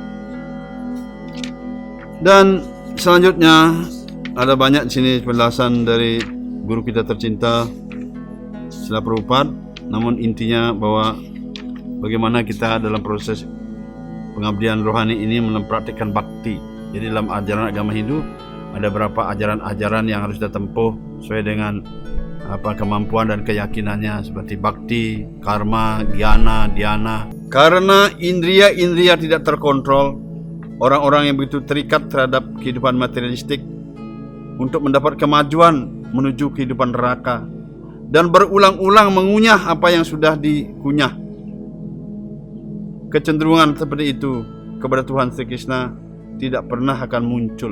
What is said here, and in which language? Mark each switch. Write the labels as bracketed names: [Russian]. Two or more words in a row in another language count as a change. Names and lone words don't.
[Indonesian] Dan selanjutnya ada banyak di sini penjelasan dari guru kita tercinta Srila Prabhupada, namun intinya bahwa bagaimana kita dalam proses pengabdian rohani ini mempraktikkan bakti. Jadi dalam ajaran agama Hindu ada beberapa ajaran-ajaran yang harus kita tempuh sesuai dengan kemampuan dan keyakinannya, seperti bakti, karma, gyana, dhyana. Karena indria-indria tidak terkontrol, orang-orang yang begitu terikat terhadap kehidupan materialistik untuk mendapat kemajuan menuju kehidupan neraka dan berulang-ulang mengunyah apa yang sudah dikunyah. Kecenderungan seperti itu kepada Tuhan Sri Krishna tidak pernah akan muncul.